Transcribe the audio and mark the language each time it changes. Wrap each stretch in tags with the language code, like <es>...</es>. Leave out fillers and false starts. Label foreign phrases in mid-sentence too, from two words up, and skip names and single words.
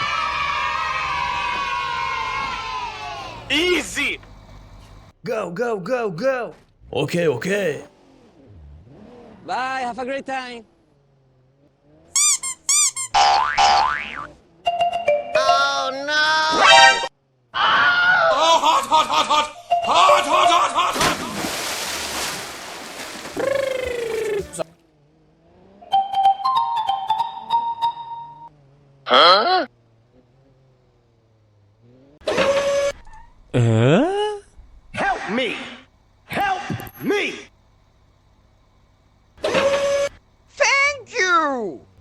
<en>Easy! Go, go, go, go! Okay, okay. Bye, have a great time. Oh no! Oh, hot, hot, hot, hot! Hot, hot, hot, hot, hot! Help me. Help me. Thank you.</en>